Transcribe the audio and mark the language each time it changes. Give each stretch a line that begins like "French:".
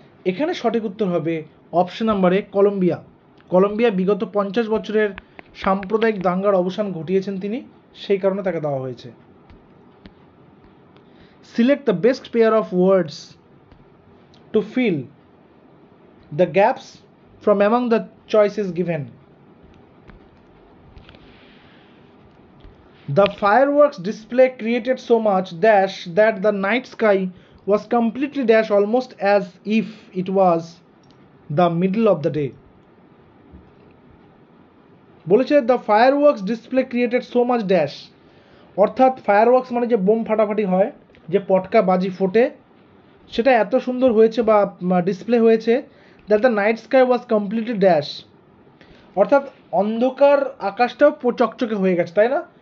Bangla: এখানে সঠিক উত্তর হবে অপশন নাম্বারে কলম্বিয়া। কলম্বিয়া বিগত 50 বছরের সাম্প্রদায়িক দাঙ্গার অবসান ঘটিয়েছেন তিনি, সেই কারণে তাকে দেওয়া হয়েছে।
English: Select the best pair of words to fill the gaps from among the choices given. The fireworks display created so much dash that the night sky was completely dash, almost as if it was the middle of the day.
Bangla: বলেছে
English: the fireworks display created so much dash,
Bangla: অর্থাৎ fireworks মানে যে bomb ফাটাফাটি হয়, যে পটকা বাজি ফোটে, সেটা এত সুন্দর হয়েছে বা ডিসপ্লে হয়েছে
English: that the night sky was completely dash,
Bangla: অর্থাৎ অন্ধকার আকাশটাও চকচকে হয়ে গেছে, তাই না?